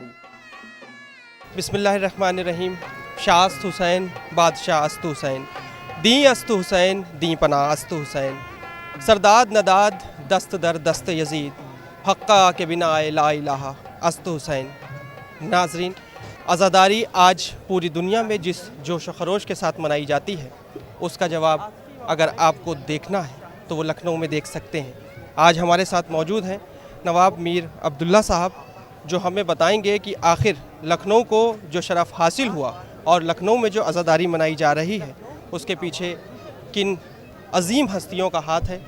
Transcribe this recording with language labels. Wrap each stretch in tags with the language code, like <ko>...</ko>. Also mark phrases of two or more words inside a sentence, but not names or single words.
<ar>بسم اللہ الرحمن الرحیم۔</ar> <fa>شاہ است حسین بادشاہ است حسین، دیں است حسین دیں پناہ است حسین، سرداد نداد دست در دست یزید، حقہ کے بنا لا الہ است حسین۔</fa> <ur>ناظرین، عزاداری آج پوری دنیا میں جس جوش و خروش کے ساتھ منائی جاتی ہے، اس کا جواب اگر آپ کو دیکھنا ہے تو وہ لکھنؤ میں دیکھ سکتے ہیں۔ آج ہمارے ساتھ موجود ہیں نواب میر عبداللہ صاحب، جو ہمیں بتائیں گے کہ آخر لکھنؤ کو جو شرف حاصل ہوا اور لکھنؤ میں جو عزاداری منائی جا رہی ہے اس کے پیچھے کن عظیم ہستیوں کا ہاتھ ہے۔</ur>